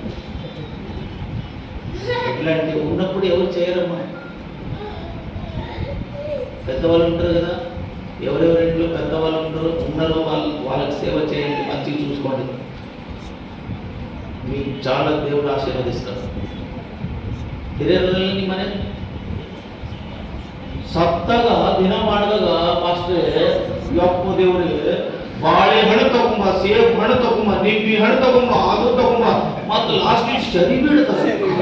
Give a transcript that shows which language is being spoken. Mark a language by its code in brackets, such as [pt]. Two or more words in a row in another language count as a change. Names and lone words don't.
[te] ఎట్లాంటి ఉన్నప్పుడు ఎవరు చేయరమ్మా. పెద్దవాళ్ళు ఉంటారు కదా, ఎవరెవరింట్లో పెద్దవాళ్ళు ఉన్నారో వాళ్ళకి సేవ చేయండి, మంచిగా చూసుకోండి. మీకు చాలా దేవుడు ఆశీర్వదిస్తారు. [kn] ಹಿರಿಯರಲ್ಲಿ ಮನೆ ಸತ್ತಾಗ ದಿನ ಮಾಡಿದಾಗ ಮಾಸ್ಟರ್ ಯಪ್ಪ ದೇವ್ರಿಗೆ ಬಾಳೆಹಣ್ಣು ತಗೊಂಬ, ಸೇಬ್ ಹಣ್ಣು ತಗೊಂಬ, ನಿಂಬಿ ಹಣ್ಣು ತಗೊಂಬ, ಅದು ತಗೊಂಬ, ಮತ್ತೆ ಲಾಸ್ಟ್ ಶರಿ ಬೀಳ್ತಾರೆ.